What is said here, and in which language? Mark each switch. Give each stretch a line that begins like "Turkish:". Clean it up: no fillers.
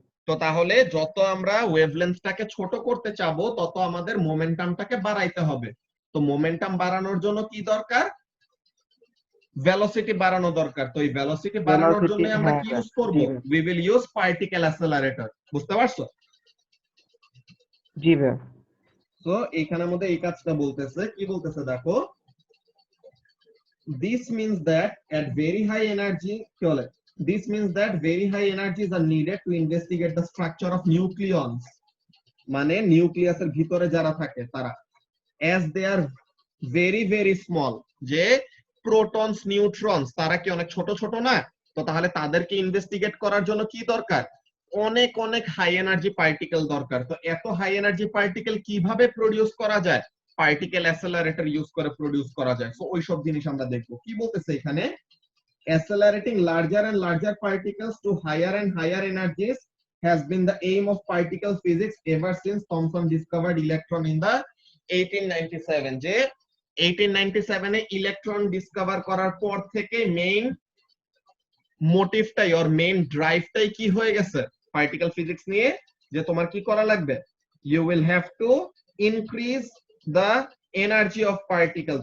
Bangla: তো তাহলে যত আমরা ওয়েভলেন্থটাকে ছোট করতে চাবো তত আমাদের মোমেন্টামটাকে বাড়াইতে হবে। তো মোমেন্টাম বাড়ানোর জন্য কি দরকার, ভেলোসিটি বাড়ানো দরকার। তো এই ভেলোসিটি বাড়ানোর জন্য আমরা কি ইউজ করব,
English: We will use particle accelerator.
Bangla: বুঝতে পারছো? জি ভাই। তো এইখানের মধ্যে এই কাজটা বলতেছে, কি বলতেছে দেখো,
English: this means that at very high energy
Bangla: কি বলে,
English: this means that very high energies are needed to investigate the structure of nucleons,
Bangla: মানে নিউক্লিয়াসের ভিতরে যারা থাকে তারা,
English: as they are very very small,
Bangla: যে প্রোটনস নিউট্রনস তারা কি অনেক ছোট ছোট না? তো তাহলে তাদেরকে ইনভেস্টিগেট করার জন্য কি দরকার, অনেক অনেক হাই এনার্জি পার্টিকেল দরকার। তো এত হাই এনার্জি পার্টিকেল কিভাবে প্রডিউস করা যায়, পার্টিকেল অ্যাসেলারেটর ইউজ করে প্রডিউস করা যায়। সো ওই সব জিনিস আমরা দেখবো। কি বলতেছে এখানে,
English: accelerating larger and larger particles to higher and higher energies has been the aim of particle physics ever since Thomson discovered electron in the 1897।
Bangla: যে 1897 এ ইলেকট্রন ডিসকভার করার পর থেকে মেইন মোটিভটাই আর মেইন ড্রাইভটাই কি হয়ে গেছে পার্টিকেল ফিজিক্স নিয়ে, যে তোমার কি করা লাগবে,
English: You will have to increase the energy of particle.